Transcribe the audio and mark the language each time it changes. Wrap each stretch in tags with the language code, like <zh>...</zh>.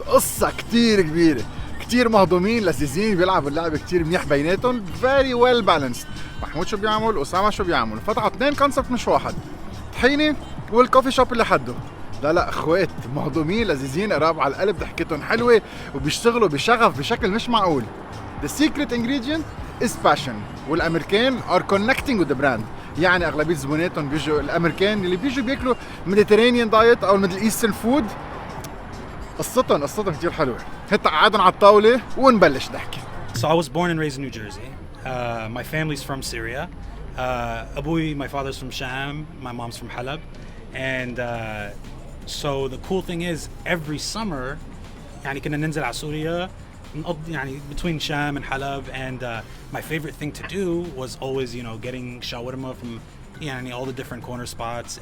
<ar>قصة كتير كبيرة، كتير مهضومين لذيذين، بيلعبوا اللعبة كتير منيح بيناتهم،</ar> <en>very well balanced.</en> <ar>محمود شو بيعمل؟ أسامة شو بيعمل؟ فتحوا اتنين كونسبت مش واحد، طحيني والكوفي شوب اللي حده. لا اخوات مهضومين لذيذين قراب على القلب، ضحكتهم حلوة وبيشتغلوا بشغف بشكل مش معقول.</ar> <en>The secret ingredient is passion. والامريكان are connecting with the brand.</en> <ar>يعني اغلبيه زبوناتهم بيجوا الامريكان اللي بيجوا بياكلوا</ar> <en>Mediterranean diet او الميدل Eastern food.</en> <ar>قصتهم كتير حلوه. هات قعدنا على الطاوله ونبلش نحكي.</ar> <en>So I was born and raised in New Jersey. My family's from Syria. أبوي, my father's from Sham, my mom's from Halab. And so the cool thing is every summer يعني</en> <ar>كنا ننزل على سوريا</ar> <en>يعني between Sham and Halab, and my favorite thing to do was always, you know, getting shawarma from يعني all the different corner spots.</en>